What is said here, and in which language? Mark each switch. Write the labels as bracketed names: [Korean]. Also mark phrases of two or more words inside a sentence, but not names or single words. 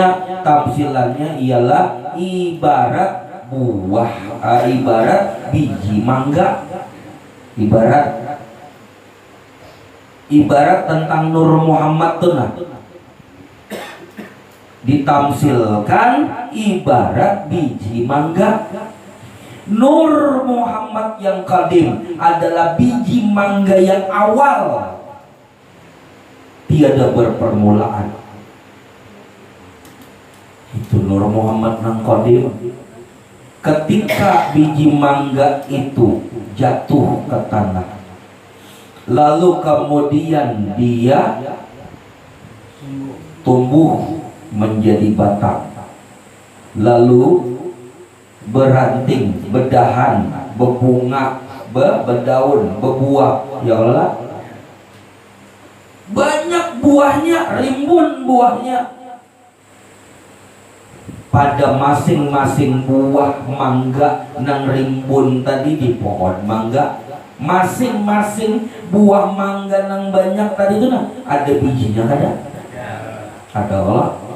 [Indonesian] Tamsilannya ialah ibarat buah, ibarat biji mangga. Ibarat tentang Nur Muhammad tuh nah. Ditamsilkan ibarat biji mangga. Nur Muhammad yang qadim adalah biji mangga yang awal, tiada berpermulaan. Itu Nur Muhammad yang qadim. Ketika biji mangga itu jatuh ke tanah, lalu kemudian dia tumbuh menjadi batang, lalu beranting, berdahan, berbunga, berdaun, berbuah. Ya Allah, banyak buahnya, rimbun buahnya. pada masing-masing buah mangga nang rimbun tadi di pohon mangga, masing-masing buah mangga nang banyak tadi itu nah ada bijinya ada Allah.